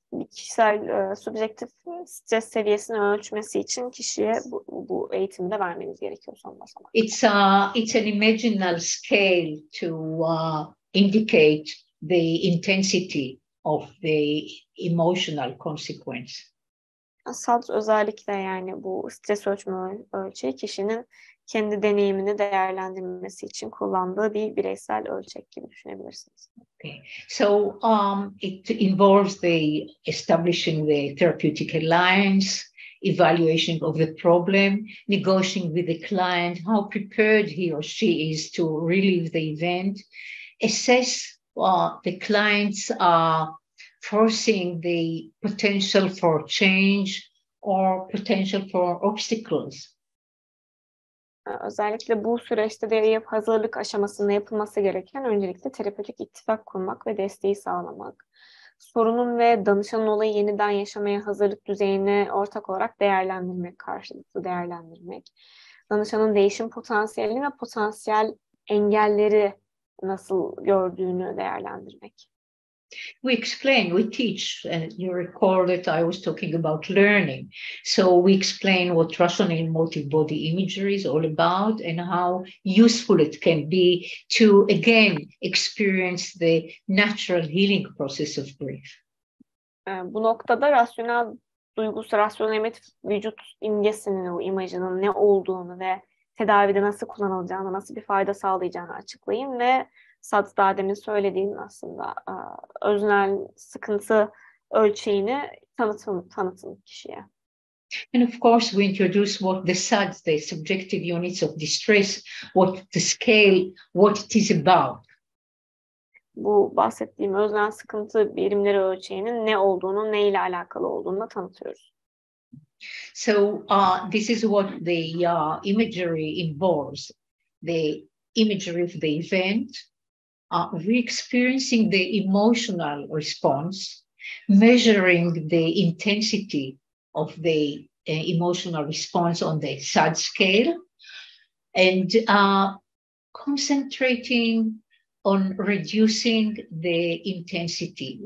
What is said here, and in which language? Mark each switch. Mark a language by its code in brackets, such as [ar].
[tr] Kişisel subjektif stres seviyesini ölçmesi için kişiye bu eğitimi de vermeniz gerekiyor son basamak. [en] It's an imaginal scale to indicate the intensity of the emotional consequence. [tr] SAD özellikle, yani bu stres ölçme ölçeği kişinin kendi deneyimini değerlendirmesi için kullandığı bir bireysel ölçek gibi düşünebilirsiniz. [en] Okay. So it involves the establishing the therapeutic alliance, evaluation of the problem, negotiating with the client, how prepared he or she is to relive the event, assess the client's foreseeing the potential for change or potential for obstacles. [tr] Özellikle bu süreçte de hazırlık aşamasında yapılması gereken öncelikle terapötik ittifak kurmak ve desteği sağlamak. Sorunun ve danışanın olayı yeniden yaşamaya hazırlık düzeyini ortak olarak değerlendirmek, karşılıklı değerlendirmek. Danışanın değişim potansiyelini ve potansiyel engelleri nasıl gördüğünü değerlendirmek. [en] We teach, and you recall that I was talking about learning. So we explain what rational emotive body imagery is all about and how useful it can be to, again, experience the natural healing process of grief. [tr] Bu noktada rasyonel emotif vücut imgesinin, o imajının ne olduğunu ve tedavide nasıl kullanılacağını, nasıl bir fayda sağlayacağını açıklayın ve SADS daha demin söylediğim aslında öznel sıkıntı ölçeğini tanıtın kişiye. [en] And of course, we introduce what the SADS, the subjective units of distress, what the scale, what it is about. [tr] Bu bahsettiğim öznel sıkıntı birimleri ölçeğinin ne olduğunu, neyle alakalı olduğunu da tanıtıyoruz. [en] So this is what the imagery involves, the imagery of the event, re-experiencing the emotional response, measuring the intensity of the emotional response on the SAD scale, and concentrating on reducing the intensity.